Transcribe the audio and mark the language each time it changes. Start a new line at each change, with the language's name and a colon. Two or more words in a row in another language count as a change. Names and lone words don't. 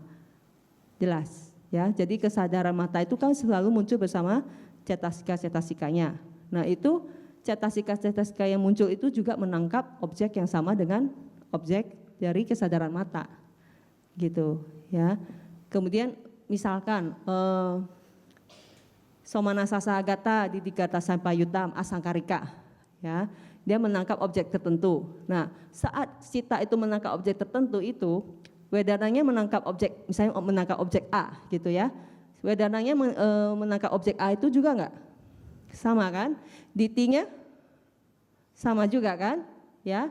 Indonesian: Jelas ya, jadi kesadaran mata itu kan selalu muncul bersama cetasika-cetasikanya. Nah, itu cetasika-cetasika yang muncul itu juga menangkap objek yang sama dengan objek dari kesadaran mata. Gitu ya. Kemudian misalkan
Pali: Somanasasa agata didikata sampayutam asangkarika,
Indonesian: ya, dia menangkap objek tertentu. Nah, saat cita itu menangkap objek tertentu itu, wedananya menangkap objek, misalnya menangkap objek A gitu ya. Wedananya menangkap objek A itu juga enggak? Sama kan? Ditinya sama juga kan? Ya.